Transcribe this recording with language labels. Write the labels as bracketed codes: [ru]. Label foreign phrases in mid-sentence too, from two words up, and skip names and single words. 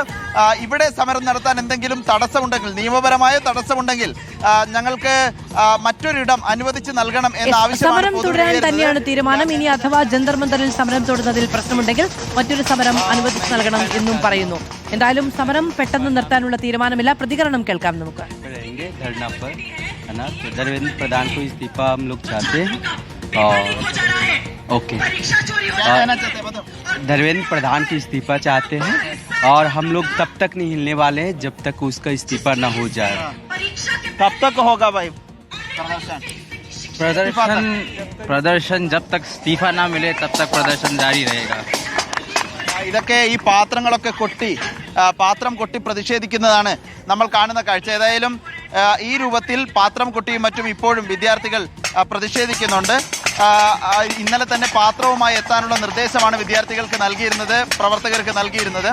[ml] ഇവിടെ സമരം നടത്താൻ എന്തെങ്കിലും തടസ്സമുണ്ടെങ്കിൽ, നിയമപരമായ തടസ്സമുണ്ടെങ്കിൽ ഞങ്ങൾക്ക് മറ്റൊരിടം അനുവദിച്ച് നൽകണം എന്ന സമരം തുടരാൻ തന്നെയാണ് തീരുമാനം. ഇനി അഥവാ ജന്തർ മന്ദറിൽ സമരം തുടരുന്നതിൽ പ്രശ്നമുണ്ടെങ്കിൽ മറ്റൊരു സമരം അനുവദിച്ച് നൽകണം എന്നും പറയുന്നു. എന്തായാലും സമരം പെട്ടെന്ന് നിർത്താനുള്ള തീരുമാനമില്ല. പ്രതികരണം കേൾക്കാം നമുക്ക്. [hi] धर्मेंद्र प्रधान को इस्तीफा हम लोग चाहते हैं ओके धर्मेंद्र प्रधान को इस्तीफा चाहते हैं और हम लोग तब तक नहीं हिलने वाले हैं जब तक उसका इस्तीफा न हो जाए. कब तक होगा भाई प्रदर्शन जब तक इस्तीफा ना मिले तब तक प्रदर्शन जारी रहेगा. [ml] ഇതൊക്കെ ഈ പാത്രങ്ങളൊക്കെ പാത്രം കൊട്ടി പ്രതിഷേധിക്കുന്നതാണ് നമ്മൾ കാണുന്ന കാഴ്ച. ഏതായാലും ഈ രൂപത്തിൽ പാത്രം കൊട്ടിയും മറ്റും ഇപ്പോഴും വിദ്യാർത്ഥികൾ പ്രതിഷേധിക്കുന്നുണ്ട്. ഇന്നലെ തന്നെ പാത്രവുമായി എത്താനുള്ള നിർദ്ദേശമാണ് വിദ്യാർത്ഥികൾക്ക് നൽകിയിരുന്നത്, പ്രവർത്തകർക്ക് നൽകിയിരുന്നത്.